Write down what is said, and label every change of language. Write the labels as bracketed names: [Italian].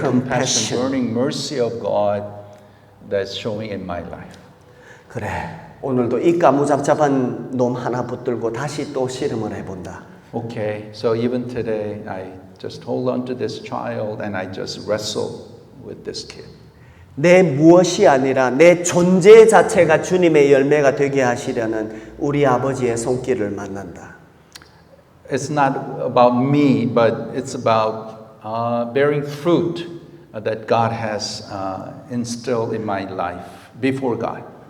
[English] compassion, burning mercy of God that's showing in my life. [Korean] 그래, 오늘도 이 까무잡잡한 놈 하나 붙들고 다시 또 씨름을 해본다. [English] Okay, so even today, I just hold on to this child and I just wrestle with this kid. [Korean] 내 무엇이 아니라 내 존재 자체가 주님의 열매가 되게 하시려는 우리 아버지의 손길을 만난다. [English] It's not about me, but it's about bearing fruit that God has instilled in my life before God.